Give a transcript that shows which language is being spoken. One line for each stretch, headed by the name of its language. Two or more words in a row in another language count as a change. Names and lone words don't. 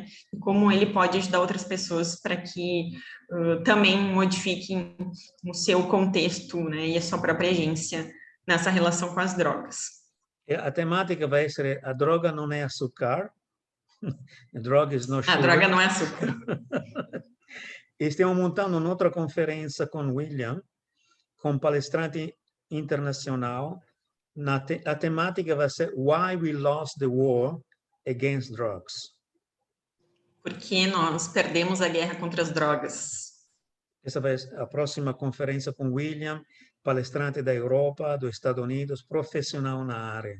Portuguese: E como ele pode ajudar outras pessoas para que também modifiquem o seu contexto, né? E a sua própria agência nessa relação com as drogas. A temática vai ser a droga não é açúcar. A droga
English: is no sugar.
Portuguese: A droga não é açúcar.
Italian: Stiamo montando un'altra conferenza con William,
Portuguese: com palestrante internacional. A temática vai ser
English: Why We Lost the War Against Drugs.
Portuguese: Por que nós perdemos a guerra contra as drogas? Essa vai ser a próxima conferência com William, palestrante da Europa, dos Estados Unidos, profissional na área.